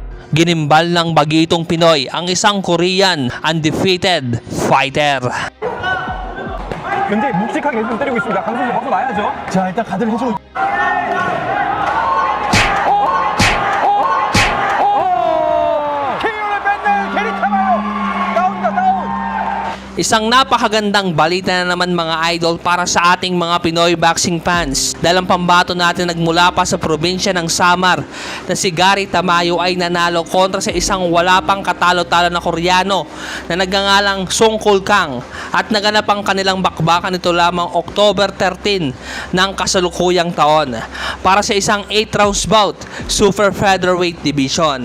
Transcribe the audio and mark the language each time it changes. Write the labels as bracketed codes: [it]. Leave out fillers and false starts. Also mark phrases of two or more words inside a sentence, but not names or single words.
[tl] Ginimbal ng bagitong Pinoy ang isang [en] Korean undefeated fighter. [ko] 굉장히 묵직하게 좀 때리고 있습니다. 강선수 벗어나야죠. 자, 일단 가드를 해주고 KO를 뺏는 게리타마요. 다운이다, 다운. [tl] Isang napakagandang balita na naman mga idol para sa ating mga Pinoy [en] boxing fans. [tl] Dahil ang pambato natin nagmula pa sa probinsya ng Samar na si Gary Tamayo ay nanalo kontra sa isang wala pang katalo-talo na Koreano na nagngangalang Song Kul Kang at naganap ang kanilang bakbakan nito lamang October 13 ng kasalukuyang taon para sa isang [en] 8 rounds bout super featherweight division.